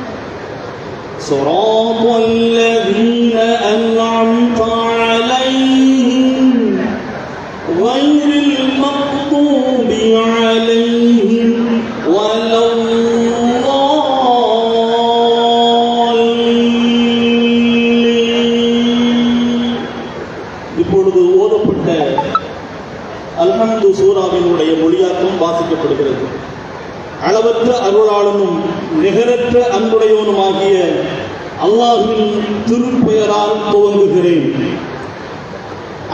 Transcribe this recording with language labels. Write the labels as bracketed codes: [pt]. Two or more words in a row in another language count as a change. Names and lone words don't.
[ar] صراط الذين أنعمت عليهم غير المغضوب عليهم ولا الضالين. [ta] இப்பொழுது ஓதப்பட்ட அல்ஹம்து சூராவினுடைய மொழியாக்கம் வாசிக்கப்படுகிறது. அளவற்ற அருளாளனும் நிகரற்ற அன்புடையவனுமாகிய அல்லாஹ்வின் திருப்பெயரால் துவங்குகிறேன்.